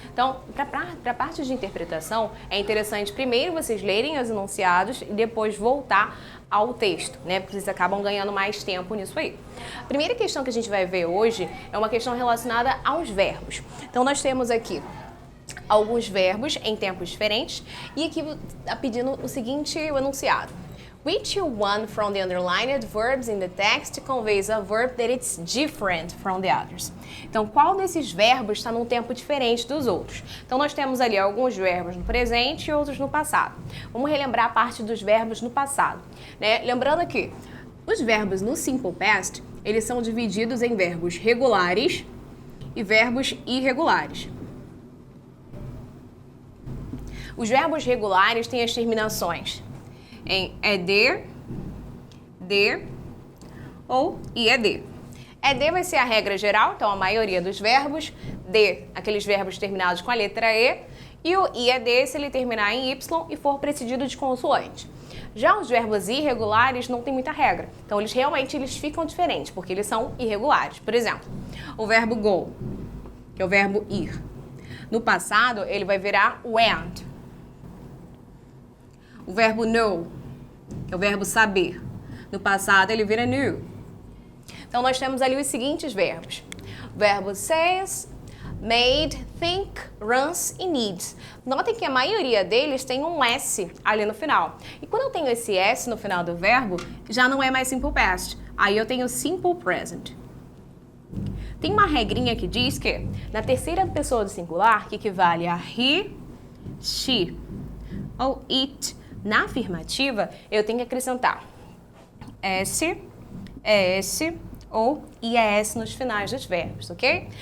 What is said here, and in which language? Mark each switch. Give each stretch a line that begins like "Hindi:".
Portuguese: Então, para a parte de interpretação, é interessante primeiro vocês lerem os enunciados e depois voltar ao texto, né? Porque vocês acabam ganhando mais tempo nisso aí. A primeira questão que a gente vai ver hoje é uma questão relacionada aos verbos. Então, nós temos aqui alguns verbos em tempos diferentes e aqui está pedindo o seguinte enunciado.
English: Which one from the underlined verbs in the text conveys a verb that it's different from the others?
Portuguese: Então, qual desses verbos está num tempo diferente dos outros? Então, nós temos ali alguns verbos no presente e outros no passado. Vamos relembrar a parte dos verbos no passado, né? Lembrando que os verbos no Simple Past, eles são divididos em verbos regulares e verbos irregulares. Os verbos regulares têm as terminações em ED, D ou IED. ED vai ser a regra geral, então a maioria dos verbos. D, aqueles verbos terminados com a letra E. E o IED, se ele terminar em Y e for precedido de consoante. Já os verbos irregulares não tem muita regra. Então, eles ficam diferentes, porque eles são irregulares. Por exemplo, o verbo go, que é o verbo ir. No passado, ele vai virar went. O verbo know, que é o verbo saber. No passado, ele vira knew. Então, nós temos ali os seguintes verbos. O verbo says, made, think, runs e needs. Notem que a maioria deles tem um S ali no final. E quando eu tenho esse S no final do verbo, já não é mais simple past. Aí eu tenho simple present. Tem uma regrinha que diz que na terceira pessoa do singular, que equivale a he, she ou it, na afirmativa, eu tenho que acrescentar S, ES ou IES nos finais dos verbos, ok?